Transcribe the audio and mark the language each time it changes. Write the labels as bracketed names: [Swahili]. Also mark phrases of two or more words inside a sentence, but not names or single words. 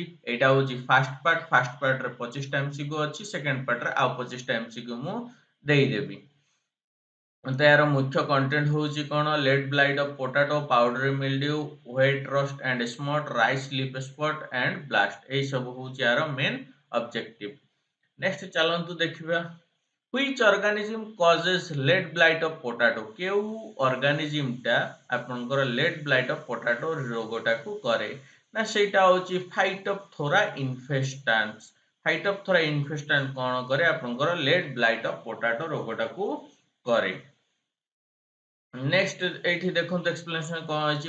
[Odia] ଏଇଟା ହେଉଛି [English] first partରେ [Odia] 25ଟା MCQ ଅଛି, [English] second partରେ [Odia] ଆଉ 25ଟା MCQ ମୁଁ ଦେଇଦେବି। ତ ଏହାର ମୁଖ୍ୟ କଣ୍ଟେଣ୍ଟ ହେଉଛି କ'ଣ? [English] late blight of potato, powdery mildew, white rust and smut, rice leaf spot and blast. [Odia] ଏହିସବୁ ହେଉଛି ଏହାର [English] main objective. [Odia] ନେକ୍ସଟ ଚାଲନ୍ତୁ ଦେଖିବା। [English] Which organism causes lead blight of potato? [Odia] କେଉଁ ଅର୍ଗାନିଜିମଟା ଆପଣଙ୍କର [English] late blight of potato [Odia] ରୋଗଟାକୁ କରେ? ନା ସେଇଟା ହେଉଛି ଫାଇଟୋପ୍ଥୋରା ଇନଫେଷ୍ଟାନ୍ସ। ଫାଇଟୋପ୍ଥୋରା ଇନଫେଷ୍ଟାନ୍ସ କ'ଣ କରେ? ଆପଣଙ୍କର [English] late blight of potato [Odia] ରୋଗଟାକୁ କରେ। ନେକ୍ସଟ ଏଇଠି ଦେଖନ୍ତୁ ଏକ୍ସପ୍ଲେନେସନ କ'ଣ ଅଛି।